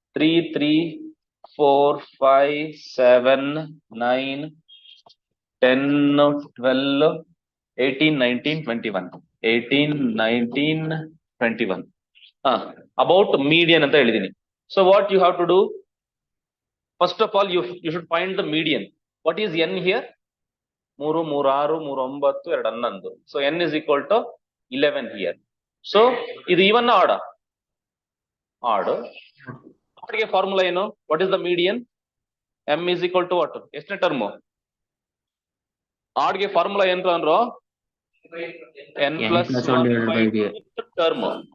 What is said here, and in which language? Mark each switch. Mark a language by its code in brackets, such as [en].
[en] 3, 3, 4, 5, 7, 9, 10, 12, 18, 19, 21. 18, 19, 21. About median [kn] ಅಂತ ಹೇಳಿದೀನಿ. [en] So what you have to do? First of all, you should find the median. What is n here? 3, 3, 6, 3, 9, 2, 11. So n is equal to 11 here. So [kn] ಇದು [en] even odd. Odd. [kn] Oddಗೆ formula ಏನು? [en] What is the median? M is equal to what? [kn] ಎಷ್ಟನೇ term? ಆಡ್ಗೆ formula ಏನು ಅಂದ್ರು? [en] n plus 1/2 [kn] term.